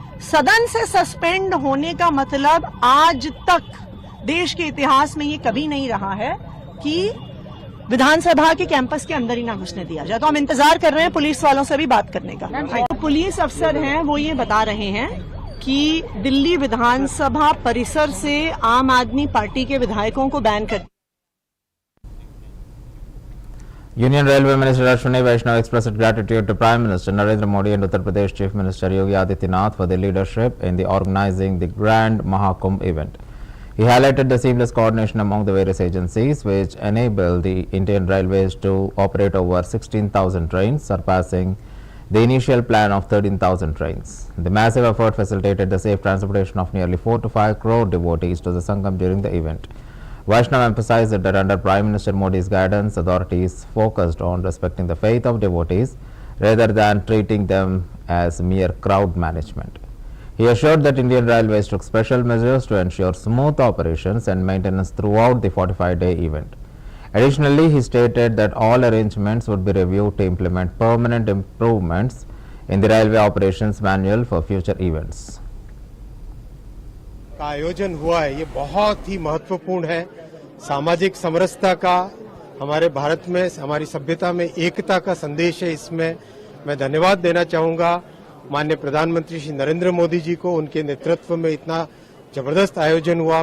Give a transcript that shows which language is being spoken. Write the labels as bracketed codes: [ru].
[hi] सदन से सस्पेंड होने का मतलब आज तक देश के इतिहास में ये कभी नहीं रहा है कि विधानसभा के कैंपस के अंदर ही ना घुसने दिया जाए। तो हम इंतजार कर रहे हैं पुलिस वालों से भी बात करने का। तो पुलिस अफसर हैं, वो ये बता रहे हैं कि दिल्ली विधानसभा परिसर से आम आदमी पार्टी के विधायकों को बैन कर। [en] Union Railway Minister Ashwini Vaishnav expressed gratitude to Prime Minister Narendra Modi and Uttar Pradesh Chief Minister Yogi Adityanath for their leadership in the organizing the Grand Mahakumbh event. He highlighted the seamless coordination among the various agencies, which enabled the Indian Railways to operate over 16,000 trains, surpassing the initial plan of 13,000 trains. The massive effort facilitated the safe transportation of nearly 4 to 5 crore devotees to the Sangam during the event. Vaishnav emphasized that under Prime Minister Modi's guidance, authorities focused on respecting the faith of devotees rather than treating them as mere crowd management. He assured that Indian Railways took special measures to ensure smooth operations and maintenance throughout the 45-day event. Additionally, he stated that all arrangements would be reviewed to implement permanent improvements in the railway operations manual for future events. [hi] का आयोजन हुआ है, ये बहुत ही महत्वपूर्ण है। सामाजिक समरसता का, हमारे भारत में, हमारी सभ्यता में एकता का संदेश है। इसमें मैं धन्यवाद देना चाहूँगा माननीय प्रधानमंत्री श्री नरेंद्र मोदी जी को, उनके नेतृत्व में इतना जबरदस्त आयोजन हुआ।